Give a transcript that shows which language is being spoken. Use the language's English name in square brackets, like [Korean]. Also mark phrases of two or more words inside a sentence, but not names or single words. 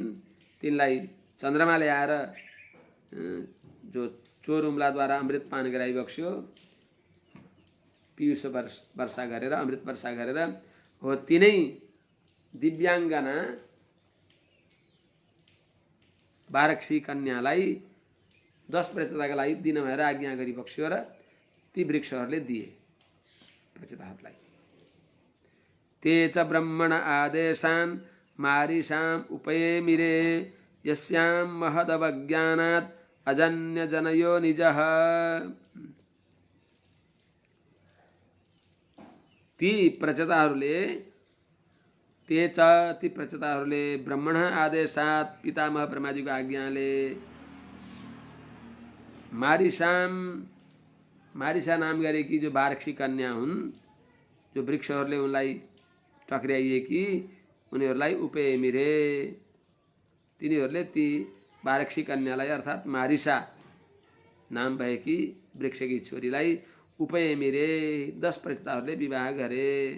[Nepali] तिनलाई चन्द्रमाले आएर जो चोरुम्लाद्वारा अमृत पान गराइबक्स्यो, पीयूष वर्षा गरेर, अमृत वर्षा गरेर, हो तिनै दिव्याङ्गना बारक्षी कन्यालाई 10 प्रचेताका लागि दिन भएर आज्ञा गरिबक्स्यो र ती वृक्षहरूले दिए प्रचेताहरूलाई। [Sanskrit] ते च ब्रह्मण आदेशान् मारिषाम् उपयेमिरे यस्यां महदवज्ञानात् अजन्य जनयो निजः। [Nepali] ती प्रचेताहरूले [Sanskrit] ब्रह्मण आदेशात्, [Nepali] पितामह ब्रह्माजीको आज्ञाले मारिसा नाम गरेकी जो बारक्षी कन्या हुन्, जो वृक्षहरूले उनलाई टक्र्याइए कि उनीहरूलाई उपेयमिरे, तिनीहरूले ती बारक्षी कन्यालाई अर्थात् मारिसा नाम भएकी वृक्षकी छोरीलाई उपेयमिरे 10 प्रचेताहरूले विवाह गरे।